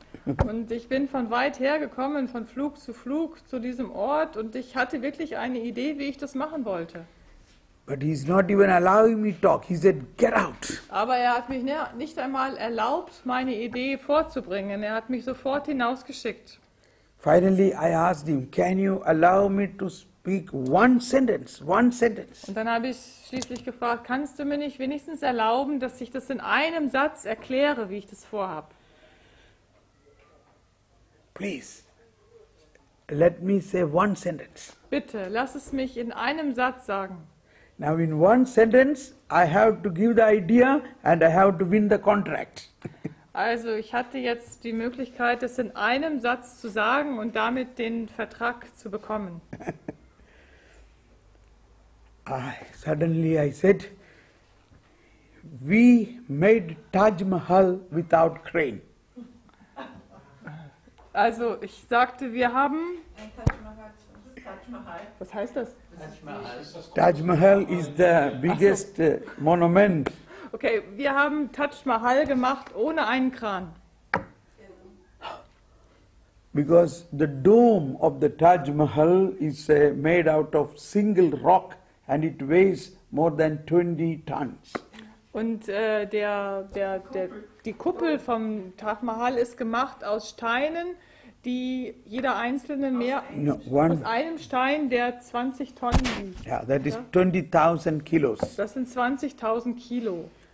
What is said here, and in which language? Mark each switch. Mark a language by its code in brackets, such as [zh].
[de] Und ich bin von weit her gekommen, von Flug zu diesem Ort, und ich hatte wirklich eine Idee, wie ich das machen wollte. [en] But he's not even allowing me to talk. He said, get out. [de] Aber er hat mich nicht einmal erlaubt, meine Idee vorzubringen. Er hat mich sofort hinausgeschickt. [en] Finally, I asked him, can you allow me to speak one sentence? [de] Und dann habe ich schließlich gefragt, kannst du mir nicht wenigstens erlauben, dass ich das in einem Satz erkläre, wie ich das vorhabe? [en] Please, let me say one sentence. [de] Bitte, lass es mich in einem Satz sagen. [en] Now in one sentence, I have to give the idea and I have to win the contract. [de] Also ich hatte jetzt die Möglichkeit, es in einem Satz zu sagen und damit den Vertrag zu bekommen. [en] Suddenly I said, we made Taj Mahal without crane. [de] Also ich sagte, wir haben... Was heißt das? [en] Taj Mahal is the biggest monument. [de] Okay, wir haben Taj Mahal gemacht ohne einen Kran. [en] Because the dome of the Taj Mahal is made out of single rock and it weighs more than 20 tons. [de] Und die Kuppel vom Taj Mahal ist gemacht aus Steinen, die jeder einzelne aus einem Stein, der 20 Tonnen wiegt. [en] Yeah, that is 20,000 kilos. [de] Das sind 20.000 Kilo.